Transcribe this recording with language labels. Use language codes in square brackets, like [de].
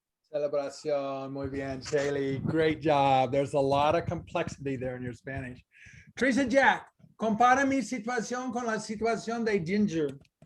[es] Celebración, muy bien, Shaylee. [en] Great job. There's a lot of complexity there in your Spanish. [es] Teresa Jack, compara mi situación con la situación de Ginger.